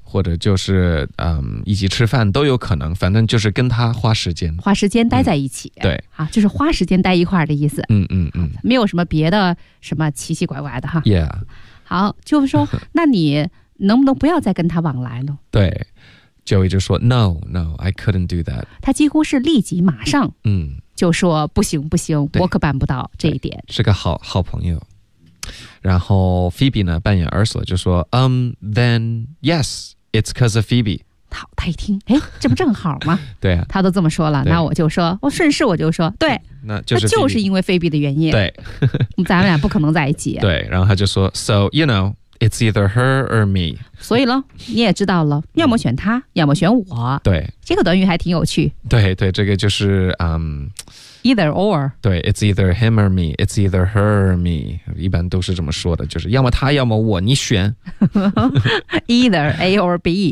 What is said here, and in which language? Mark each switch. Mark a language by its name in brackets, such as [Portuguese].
[Chinese] 或者就是一起吃饭都有可能，反正就是跟他花时间，花时间待在一起。对，啊，就是花时间待一块的意思。嗯嗯嗯，没有什么别的什么奇奇怪怪的哈。 [English] Yeah， [Chinese] 好，就是说，那你能不能不要再跟他往来呢？对。 [English] Joey [Chinese] 就说 [English] No, no, I couldn't do that. [Chinese] 他几乎是立即马上就说不行不行，我可办不到这一点。是个好朋友。然后 Phoebe 呢扮演 Ursula 就说 [English] then yes, it's because of Phoebe. [Chinese] 好，他一听，哎，这不正好吗？对啊，他都这么说了，那我就说，我顺势我就说，对，那就是就是因为 Phoebe 的原因。对，咱俩不可能在一起。对，然后他就说 [English] So, you know,It's either her or me. [Chinese] 所以了，你也知道了，要么选他，要么选我。对，这个短语还挺有趣。对对，这个就是 [English] either or. 对 ，it's either him or me. It's either her or me. [Chinese] 一般都是这么说的，就是要么他，要么我，你选。 [English] either A or B.